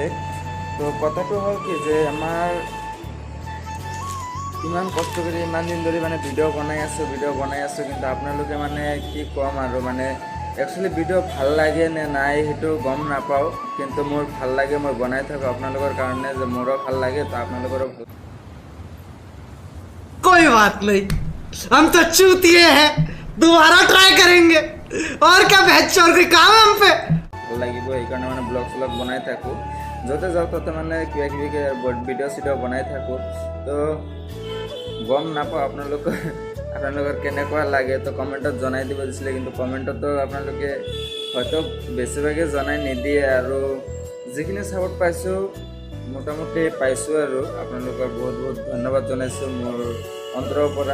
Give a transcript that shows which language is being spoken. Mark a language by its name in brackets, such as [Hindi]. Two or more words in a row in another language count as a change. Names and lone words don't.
[Assamese] তো কথাটো হ'ল কি যে আমাৰ ইমান কষ্ট কৰি ইমান দিন ধৰি মানে ভিডিঅ' বনাই আছোঁ কিন্তু আপোনালোকে মানে কি ক'ম আৰু, মানে একচুৱেলি ভিডিঅ' ভাল লাগে নে নাই সেইটো গম নাপাওঁ, কিন্তু মোৰ ভাল লাগে, মই বনাই থাকোঁ আপোনালোকৰ কাৰণে, যে মোৰো ভাল লাগে তো আপোনালোকৰো ভাল। [Hindi] कोई बात नहीं, हम तो चूतिए हैं, दोबारा ट्राई करेंगे। और क्या बहस और कोई काम है हम पे। [Assamese] ভাল লাগিব, সেইকাৰণে মানে ব্লগ চলগ বনাই থাকোঁ, য'তে যাওঁ ত'তে মানে কিবা কিবি ভিডিঅ' চিডিঅ' বনাই থাকোঁ। তো গম নাপাওঁ আপোনালোকৰ কেনেকুৱা লাগে, তো কমেণ্টত জনাই দিব দিছিলে, কিন্তু কমেণ্টতো আপোনালোকে হয়তো বেছিভাগে জনাই নিদিয়ে, আৰু যিখিনি ছাপোৰ্ট পাইছোঁ মোটামুটি পাইছোঁ, আৰু আপোনালোকৰ বহুত বহুত ধন্যবাদ জনাইছোঁ মোৰ অন্তৰৰ পৰা।